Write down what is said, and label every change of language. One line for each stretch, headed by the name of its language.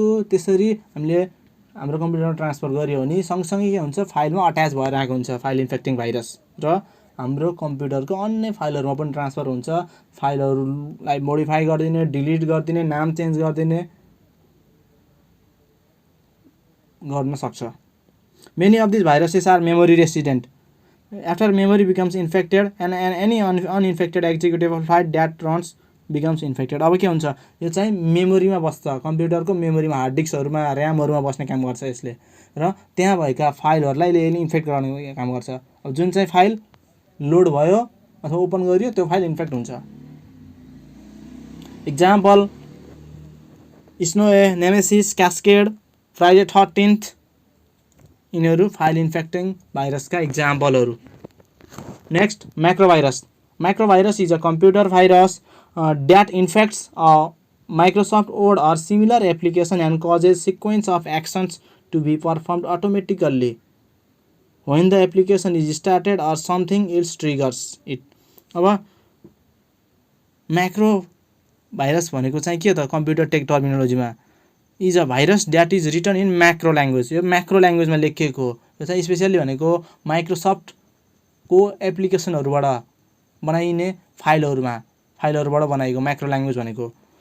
Nepali: त्यसरी हामीले हाम्रो कम्प्युटरमा ट्रान्सफर गऱ्यो भने सँगसँगै के हुन्छ, फाइलमा अट्याच भएर आएको हुन्छ फाइल इन्फेक्टिङ भाइरस र हाम्रो कम्प्युटरको अन्य फाइलहरूमा पनि ट्रान्सफर हुन्छ। फाइलहरूलाई मोडिफाई गरिदिने, डिलिट गरिदिने, नाम चेन्ज गरिदिने गर्न सक्छ।
English: Many of this viruses are memory resident. After memory becomes infected and any uninfected executable file that runs becomes infected.
Nepali: अब के हुन्छ, यो चाहिँ मेमोरीमा बस्छ, कम्प्युटरको मेमोरीमा, हार्ड डिस्कहरूमा, ऱ्यामहरूमा बस्ने काम गर्छ यसले, र त्यहाँ भएका फाइलहरूलाई यसले इन्फेक्ट गराउने काम गर्छ। अब जुन चाहिँ फाइल लोड भयो अथवा ओपन गरियो त्यो फाइल इन्फेक्ट हुन्छ। इक्जाम्पल स्नोए, नेमेसिस, क्यास्केड, फ्राइडे 13th यिनीहरू file इन्फेक्टिङ भाइरसका इक्जाम्पलहरू।
English: Next, macro virus. Macro virus is a computer virus that infects a Microsoft Word or similar application and causes sequence of actions to be performed automatically when the application is started or something else triggers it।
Nepali: अब macro virus भनेको चाहिँ के त, computer take टर्मिनोलोजीमा
English: Is a virus that is written in macro language.
Nepali: यो macro ल्याङ्ग्वेजमा लेखिएको हो। यो चाहिँ स्पेसियली भनेको माइक्रोसफ्टको एप्लिकेसनहरूबाट बनाइने फाइलहरूबाट बनाएको म्याक्रो ल्याङ्ग्वेज भनेको।